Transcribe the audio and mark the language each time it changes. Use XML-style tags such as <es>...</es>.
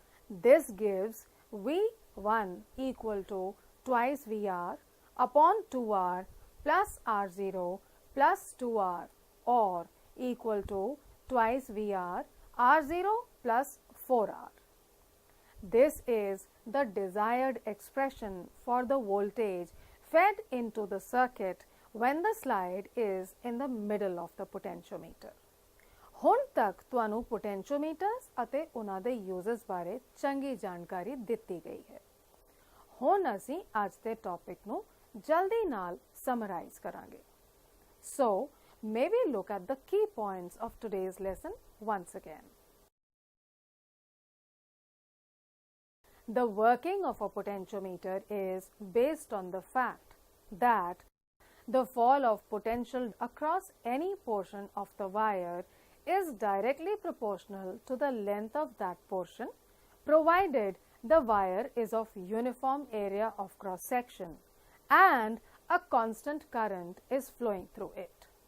<en>This gives V1 equal to twice VR upon 2R plus R0 plus 2R, or equal to twice VR R0 plus 4R. This is the desired expression for the voltage fed into the circuit when the slide is in the middle of the potentiometer.</en> <pa>ਹੁਣ ਤੱਕ ਤੁਹਾਨੂੰ potentiometers ਅਤੇ ਉਹਨਾਂ ਦੇ uses ਬਾਰੇ ਚੰਗੀ ਜਾਣਕਾਰੀ ਦਿੱਤੀ ਗਈ ਹੈ। ਹੁਣ ਅਸੀਂ ਅੱਜ ਦੇ ਟੌਪਿਕ ਨੂੰ ਜਲਦੀ ਨਾਲ ਸਮਰਾਈਜ਼ ਕਰਾਂਗੇ।</pa> <en>So, may we look at the key points of today's lesson once again. The working of a potentiometer is based on the fact that the fall of potential across any portion of the wire is directly proportional to the length of that portion, provided the wire is of uniform area of cross section and a constant current is flowing through it.</en>